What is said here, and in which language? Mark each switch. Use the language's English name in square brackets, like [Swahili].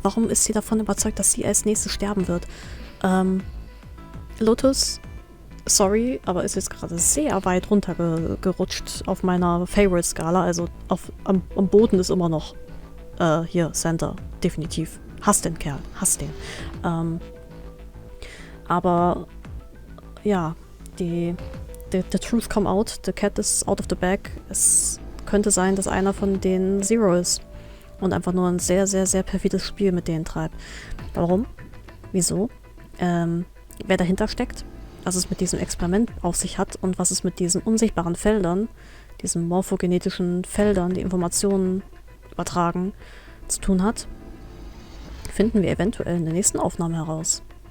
[German] Warum ist sie davon überzeugt, dass sie als nächstes sterben wird? Lotus, sorry, aber ist jetzt gerade sehr weit runtergerutscht auf meiner Favorite-Skala. Also am Boden ist immer noch hier, Center, definitiv. Hass den Kerl, hass den. Aber ja, [English] the truth come out, the cat is out of the bag. [German] Es könnte sein, dass einer von denen Zero ist und einfach nur ein sehr, sehr, sehr perfides Spiel mit denen treibt. Warum? Wieso? Wer dahinter steckt? Was es mit diesem Experiment auf sich hat und was es mit diesen unsichtbaren Feldern, diesen morphogenetischen Feldern, die Informationen übertragen, zu tun hat, finden wir eventuell in der nächsten Aufnahme heraus.